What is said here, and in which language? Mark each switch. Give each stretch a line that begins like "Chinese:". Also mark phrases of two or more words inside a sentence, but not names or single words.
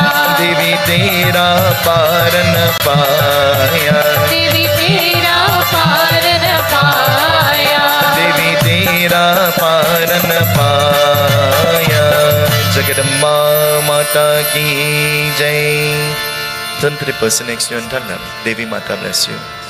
Hindi: देवी तेरा पारन पाया, देवी तेरा पारन पाया, देवी तेरा पारन पाया। जगदम्बा माता की जय।
English: Turn to the person next to you and tell them, Devi Mata bless you.